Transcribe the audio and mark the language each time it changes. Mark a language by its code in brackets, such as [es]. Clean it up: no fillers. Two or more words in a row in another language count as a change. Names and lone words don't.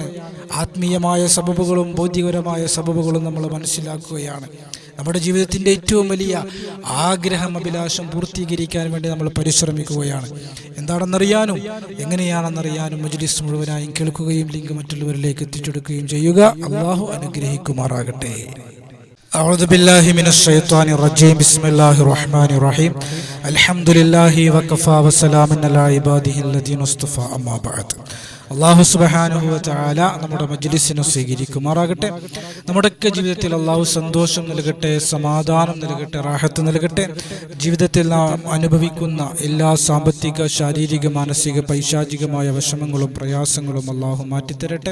[ml] ആത്മീയമായ സബബുകളും ഭൗതികപരമായ സബബുകളും നമ്മൾ മനസ്സിലാക്കുകയാണ്. നമ്മുടെ ജീവിതത്തിൻ്റെ ഏറ്റവും വലിയ ആഗ്രഹം, അഭിലാഷം പൂർത്തീകരിക്കാൻ വേണ്ടി നമ്മൾ പരിശ്രമിക്കുകയാണ്. എന്താണെന്നറിയാനും എങ്ങനെയാണെന്നറിയാനും മജ്ലിസ് മുഴുവനായും കേൾക്കുകയും ലിങ്ക് മറ്റുള്ളവരിലേക്ക് എത്തിച്ചെടുക്കുകയും ചെയ്യുക. അള്ളാഹു അനുഗ്രഹിക്കുമാറാകട്ടെ. [ar] أعوذ بالله من الشيطان الرجيم. بسم الله الرحمن الرحيم. الحمد لله وكفى وسلام على عباده الذين اصطفى. أما بعد. [ml] അള്ളാഹു [ar] سبحانه وتعالى [ml] നമ്മുടെ മജ്ലിസിനെ സ്വീകരിക്കുമാറാകട്ടെ. നമ്മുടെയൊക്കെ ജീവിതത്തിൽ അള്ളാഹു സന്തോഷം നൽകട്ടെ, സമാധാനം നൽകട്ടെ, റാഹത്ത് നൽകട്ടെ. ജീവിതത്തിൽ നാം അനുഭവിക്കുന്ന എല്ലാ സാമ്പത്തിക, ശാരീരിക, മാനസിക, പൈശാചികമായ വിഷമങ്ങളും പ്രയാസങ്ങളും അള്ളാഹു മാറ്റിത്തരട്ടെ.